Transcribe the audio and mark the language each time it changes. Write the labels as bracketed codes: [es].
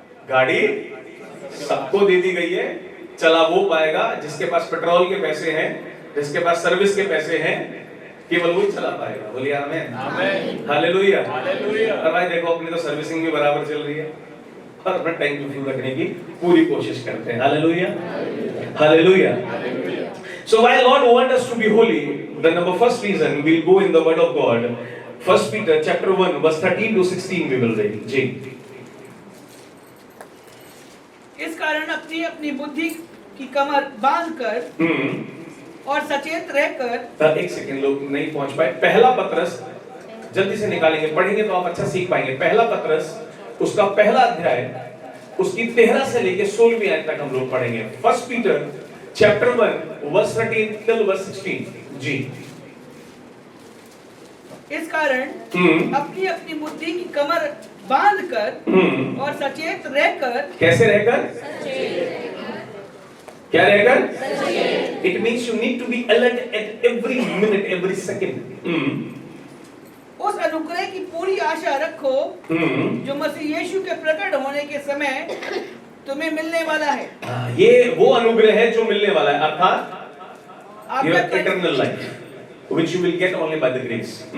[hi] गाड़ी सबको दे दी गई है, चला वो पाएगा जिसके पास पेट्रोल के पैसे हैं, जिसके पास सर्विस के पैसे हैं, केवल वही चला पाएगा। बोलिए आमीन। हालेलुया। और भाई देखो, अपनी तो सर्विसिंग भी बराबर चल रही है और अपना टैंक भी फुल रखने की पूरी कोशिश करते हैं। Hallelujah. Hallelujah. [en] So while Lord wants us to be holy, the first reason we'll go in the word of God. 1 Peter chapter 1 verse 13 to 16 we will read. जी। [hi] इस कारण अपनी अपनी बुद्धि की कमर बांधकर और सचेत रहकर। एक सेकंड, लोग नहीं पहुंच पाए। पहला पत्रस जल्दी से निकालेंगे, पढ़ेंगे तो आप अच्छा सीख पाएंगे। पहला पत्रस उसका पहला अध्याय, उसकी 13 से लेकर 16वीं आयत तक हम लोग पढ़ेंगे। [en] 1 Peter chapter 1 verse 13 till verse 16 जी। [hi] इस कारण अपनी अपनी बुद्धि की कमर बांधकर और सचेत रहकर। कैसे रहकर? क्या रहकर? [en] It means you need to be alert at every minute, every second. [hi] उस अनुग्रह की पूरी आशा रखो जो मसीह यीशु के प्रकट होने के समय तुम्हें मिलने वाला है। ये वो अनुग्रह है जो मिलने वाला है, अर्थात eternal life [en] which you will get only by the grace.